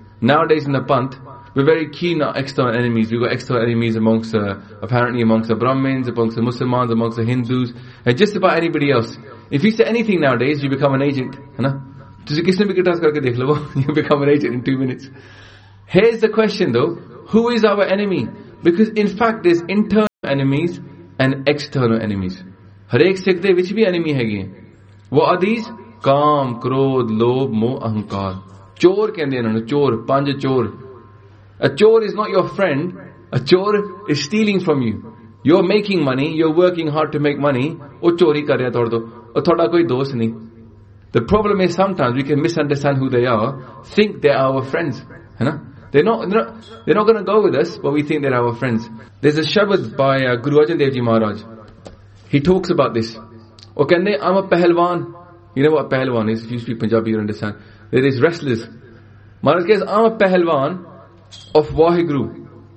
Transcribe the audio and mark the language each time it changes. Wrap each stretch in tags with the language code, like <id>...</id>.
<en>Nowadays in the Pant, we're very keen on external enemies. We've got external enemies amongst apparently amongst the Brahmins, amongst the Muslims, amongst the Hindus, and just about anybody else. If you say anything nowadays, you become an agent. You become an agent in 2 minutes. Here's the question though. Who is our enemy? Because in fact, there's internal... enemies and external enemies.</en> <pa>ਹਰੇਕ ਸਿੱਖ ਦੇ ਵਿੱਚ ਵੀ enemy ਹੈਗੇ ਵੋ ਆਦੀਸ ਕਾਮ ਕ੍ਰੋਧ ਲੋਭ ਮੋਹ ਅਹੰਕਾਰ ਚੋਰ ਕਹਿੰਦੇ ਇਹਨਾਂ ਨੂੰ ਚੋਰ ਪੰਜ ਚੋਰ</pa> <en>a chor is not your friend a chor is stealing from you you are making money you are working hard to make money</en> <pa>ਉਹ ਚੋਰੀ ਕਰ ਰਿਹਾ ਤੁਹਾਡੇ ਤੋਂ ਉਹ ਤੁਹਾਡਾ ਕੋਈ ਦੋਸਤ ਨਹੀਂ</pa> <en>The problem is sometimes we can misunderstand who they are, think they are our friends. They're not going to go with us, but we think they're our friends. There's a shabad by Guru Arjan Dev Ji Maharaj. He talks about this. Okay, I'm a pehlwan. You know what a pehlwan is? If you speak Punjabi, you understand. There is wrestlers. Maharaj says, I'm a pehlwan of Waheguru.</en>